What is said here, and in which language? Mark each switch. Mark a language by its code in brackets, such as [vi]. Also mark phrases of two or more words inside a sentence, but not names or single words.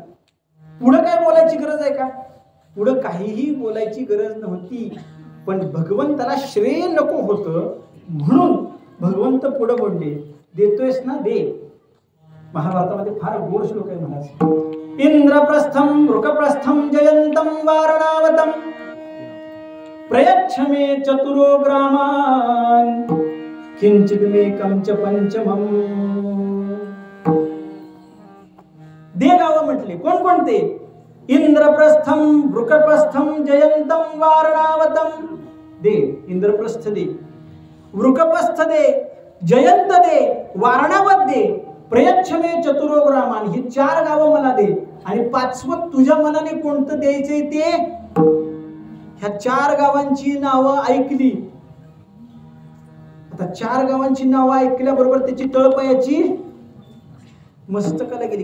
[mr] पुढं काय बोलायची गरज आहे का? पुढं काहीही बोलायची गरज नव्हती. पण भगवंताला श्रेय नको होतं म्हणून भगवंत पुढे बोलले, देतोयस ना दे. महाभारतामध्ये फार गोड श्लोक आहे महाराज. [sa] इंद्रप्रस्थम वृकप्रस्थम जयंतम वारणावतम प्रयच्छ मे चतुरो ग्रामान किंचित मेकम च पंचमम. [mr] दे गावं म्हटले. कोणकोणते? [sa] इंद्रप्रस्थम वृकप्रस्थम जयंतम वारणावतम. [mr] दे. इंद्रप्रस्थ दे, वृकप्रस्थ दे, जयंत दे, वारणावत दे, [sa] प्रयच्छ मे चतुरो ग्रामान. [mr] ही 4 गावं मला दे. आणि 5वं तुझ्या मनाने कोणतं द्यायचंय ते. ह्या 4 गावांची नावं ऐकली. आता 4 गावांची नावं ऐकल्याबरोबर त्याची तळपायाची मस्तकाला गेली.